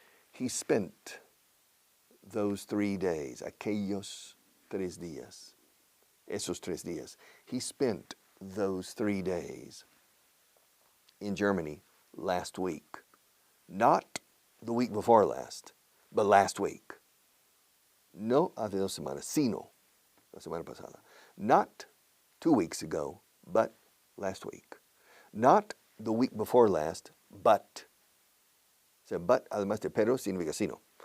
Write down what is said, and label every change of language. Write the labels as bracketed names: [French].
[English] He spent those 3 days, [Spanish] aquellos 3 días, esos 3 días. [English] He spent those 3 days in Germany last week. Not the week before last, but last week. [Spanish] No hace 2 semanas, sino la semana pasada. [English] Not 2 weeks ago, but last week. Not the week before last, but. So, but, [Spanish] además de pero, significa sino.